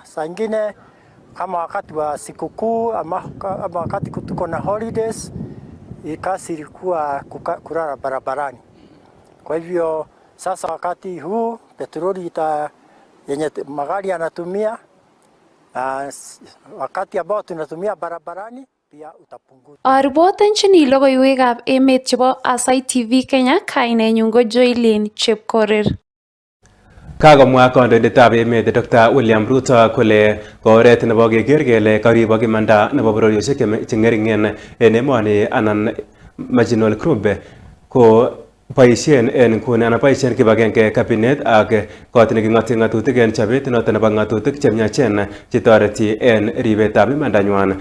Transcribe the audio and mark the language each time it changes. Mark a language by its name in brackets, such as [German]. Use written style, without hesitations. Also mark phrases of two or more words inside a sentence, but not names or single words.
[Swahili] Saa nyingine kama wakati wa sikukuu ama wakati tuko na holidays, kasi ilikuwa kulala barabarani. Kwa hivyo sasa wakati huu petroli yenye magari yanatumia, wakati ambao tunatumia barabarani pia utapunguza. [Kalenjin] Aripotenchini logoiywekab emet chebo Aasai TV Kenya, kainenyun ko Joylene Chepkorir. Kakomwa kandoindetab emet Dr. William Ruto kole ko oret nebo keker kele karibok imanda nebo bororiosiek che ngeringen en emoni anan [English] marginal group [Kalenjin] ko boisien en nguni anan boisien kibagenge kabinet ak kot neking'ote ng'atutik en chobet noton nebo ng'atutik chemiachen chetoreti en ribetab imandanywan.